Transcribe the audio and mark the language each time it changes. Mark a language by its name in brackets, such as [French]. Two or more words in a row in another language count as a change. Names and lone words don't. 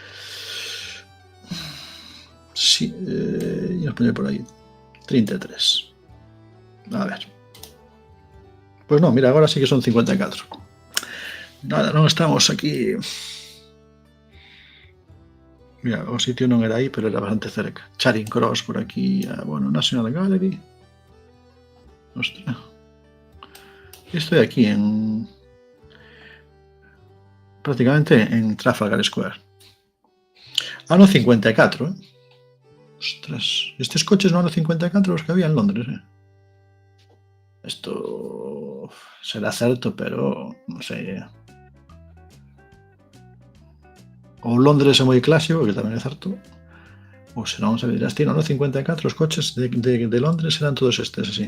[Galician] Sí, vamos poñer por aí 33. A ver. Pois non, mira, agora sí que son 54. Nada, non estamos aquí. Mira, o sitio non era aí, pero era bastante cerca. Charing Cross por aquí, bueno, National Gallery. Ostras. [Spanish] Estoy aquí prácticamente en Trafalgar Square. [Galician] Ano 54, eh? Ostras, estes coches no ano 54 os que había en Londres, eh? Esto será certo, pero non sei, ou Londres é moi clásico, que tamén é certo, ou se non, se dirás, tío, no ano 54 os coches de Londres eran todos estes así.